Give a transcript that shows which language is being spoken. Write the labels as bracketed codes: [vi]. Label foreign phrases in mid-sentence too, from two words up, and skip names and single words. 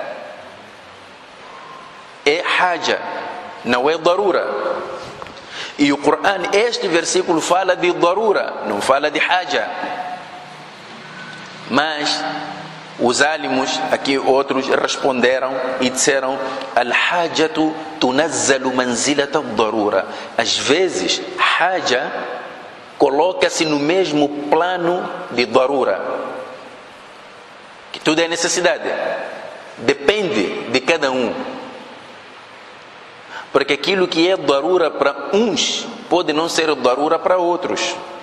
[pt] É haja, não é darura. E o Corão, este versículo fala de darura, não fala de haja. Mas os álamos, aqui outros, responderam e disseram, [ar] الحاجة تنزل منزلة الضرورة. [pt] Às vezes, haja coloca-se no mesmo plano de darura, que tudo é necessidade, depende de cada um, porque aquilo que é darura para uns pode não ser darura para outros.